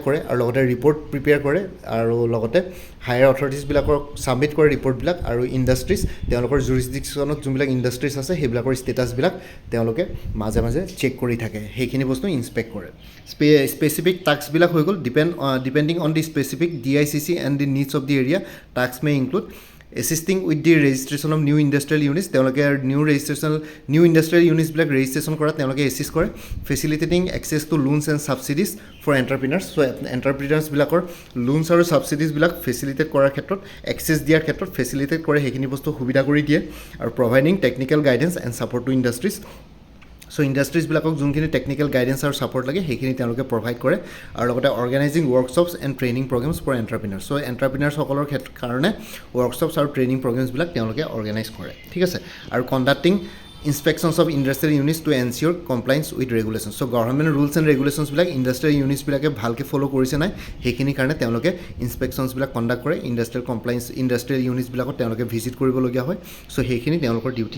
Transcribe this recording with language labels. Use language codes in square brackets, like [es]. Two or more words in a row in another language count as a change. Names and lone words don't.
[as] কৰে আৰু লগতে [en] report prepare [as] কৰে আৰু লগতে [en] higher authoritiesবিলাকক [as] ছাবমিট কৰে ৰিপৰ্টবিলাক আৰু ইণ্ডাষ্ট্ৰিজ তেওঁলোকৰ জুৰিছডিকশ্যনত যোনবিলাক ইণ্ডাষ্ট্ৰিজ আছে সেইবিলাকৰ ষ্টেটাছবিলাক তেওঁলোকে মাজে মাজে চেক কৰি থাকে সেইখিনি বস্তু ইনস্পেক্ট কৰে [en] specific taskবিলাক [as] হৈ গ'ল [en] depending on the specific DICC and the needs of the area task may include assisting with the registration of new industrial units [as] তেওঁলোকে [en] new industrial units বিলাক registration [as] কৰাত তেওঁলোকে [en] assist কৰে facilitating access to loans and subsidies for entrepreneurs so entrepreneurs বিলাকৰ loans আৰু subsidies বিলাক facilitate [as] কৰাৰ ক্ষেত্ৰত [en] access [as] দিয়াৰ ক্ষেত্ৰত [en] facilitate [as] কৰে সেইখিনি বস্তু সুবিধা কৰি দিয়ে আৰু [en] providing technical guidance and support to industries so industriesবিলাকক যোনখিনি technical guidance আৰু ছাপৰ্ট [as] লাগে সেইখিনি তেওঁলোকে [en] প্ৰভাইড [as] কৰে আৰু লগতে [en] organizing workshops and training programs for entrepreneurs so entrepreneursসকলৰ [as] কাৰণে ৱৰ্কশ্বপছ আৰু [en] training programsবিলাক [as] তেওঁলোকে অৰ্গেনাইজ কৰে ঠিক আছে আৰু [en] conducting inspections of industrial units to ensure compliance with regulation so government rules and regulationsবিলাক industrial unitsবিলাকে [as] ভালকৈ ফ'ল' কৰিছে নাই সেইখিনিৰ কাৰণে তেওঁলোকে [en] inspectionsবিলাক conduct [as] কৰে [en] industrial unitsবিলাকত [as] তেওঁলোকে ভিজিট কৰিবলগীয়া হয় চ' সেইখিনি তেওঁলোকৰ ডিউটি